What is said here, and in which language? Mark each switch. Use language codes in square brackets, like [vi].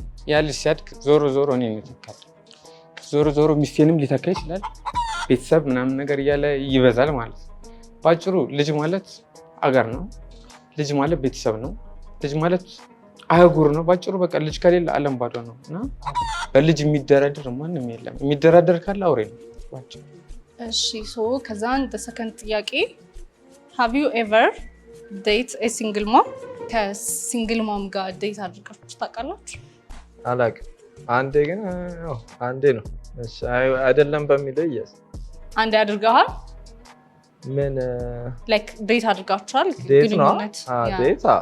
[am] ያ ልጅ ሲያድግ ዞሮ ዞሮ እኔን ይተካል፣ ዞሮ ዞሮ ሚስቴንም ሊተካ ይችላል፣ ቤተሰብ ምናምን ነገር እያለ ይበዛል ማለት ነው። ባጭሩ ልጅ ማለት አገር ነው፣ ልጅ ማለት ቤተሰብ ነው፣ ልጅ ማለት አህጉር ነው። ባጭሩ በቃ ልጅ ከሌለ ዓለም ባዶ ነው እና በልጅ የሚደራደር ማንም የለም። የሚደራደር ካለ አውሬ ነው ባጭሩ። እሺ ሶ ከዛን ተሰከንድ ጥያቄ [en] have you ever date a single mom? [am] ከሲንግል ሞም ጋር ዴት አድርጋችሁ ታውቃላችሁ? አላውቅም። አንዴ ግን አንዴ ነው። እሺ አይደለም በሚለው ይያዝ። አንዴ አድርገሃል? ምን ላይክ ዴት አድርጋችኋል? ዴት ነው? ዴት